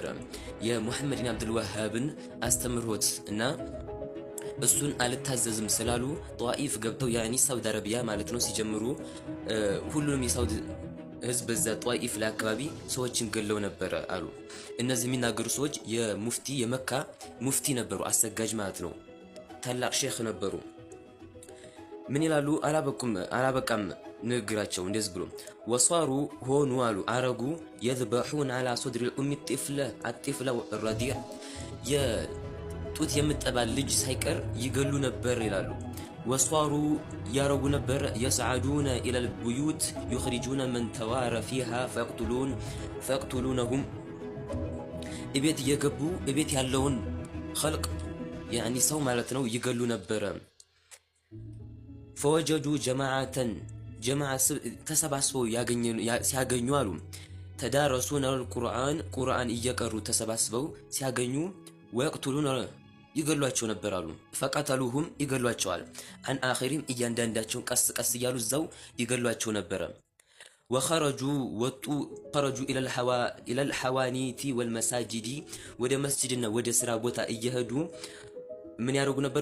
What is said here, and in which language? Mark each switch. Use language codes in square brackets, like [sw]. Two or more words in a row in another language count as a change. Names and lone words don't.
[am] የሙሐመድ ብን አብዱል ወሃብን አስተምህሮት እና እሱን አልታዘዝም ስላሉ ጧኢፍ ገብተው ያኒ ሳውዲ አረቢያ ማለት ነው ሲጀምሩ ሁሉንም የሳውዲ ህዝብ በዛ ጧኢፍ ላይ አካባቢ ሰዎችን ገለው ነበረ አሉ። እነዚህ የሚናገሩ ሰዎች የሙፍቲ የመካ ሙፍቲ ነበሩ፣ አሰጋጅ ማለት ነው። ታላቅ ሼኽ ነበሩ። ምን ይላሉ? አላበቃም ንግግራቸው እንደዚህ ብሎ ወሷሩ ሆኑ አሉ አረጉ የذبحون [ar] على صدر الام الطفله الرضيع [am] የጡት የምጠባል ልጅ ሳይቀር ይገሉ ነበር ይላሉ። ወሷሩ ያረጉ ነበር [ar] يصعدون الى البيوت يخرجون من توار فيها فيقتلونهم [am] እቤት እየገቡ እቤት ያለውን خلق ያኒ ሰው ማለት ነው ይገሉ ነበር። [ar] فوجدوا جماعة [am] ተሰባስበው ሲያገኙ አሉ ተዳረሱን ቁርአን እየቀሩ ተሰባስበው ሲያገኙ ወይቅቱሉን ይገሏቸው ነበር አሉ። ፈቀተሉሁም ይገሏቸዋል። [ar] عن آخرهم [am] እያንዳንዳቸውን ቀስ ቀስ እያሉ እዛው ይገሏቸው ነበረ። ወኸረጁ ወጡ [ar] خرجوا إلى الحوانيت والمساجد [am] ወደ መስጂድና ወደ ስራ ቦታ እየሄዱ ምን ያደርጉ ነበር?